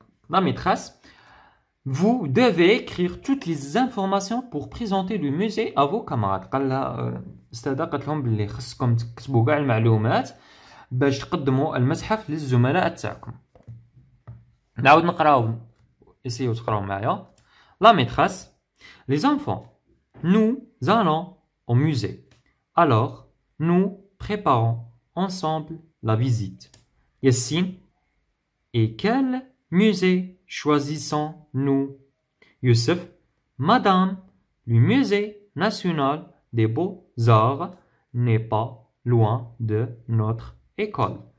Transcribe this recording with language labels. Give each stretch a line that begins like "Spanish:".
French: La maîtresse, vous devez écrire toutes les informations pour présenter le musée à vos camarades.
Arabic: قال لها الأستاذة قالت لهم باللي خصكم تكتبوا كاع المعلومات باش تقدموا المتحف للزملاء تاعكم. نعاود نقراو اسيو تقراو معايا.
French: La maîtresse, les enfants, nous allons au musée. Alors, nous préparons ensemble la visite. Yassine, et quel musée choisissons-nous? Youssef, Madame, le musée national des beaux-arts n'est pas loin de notre école.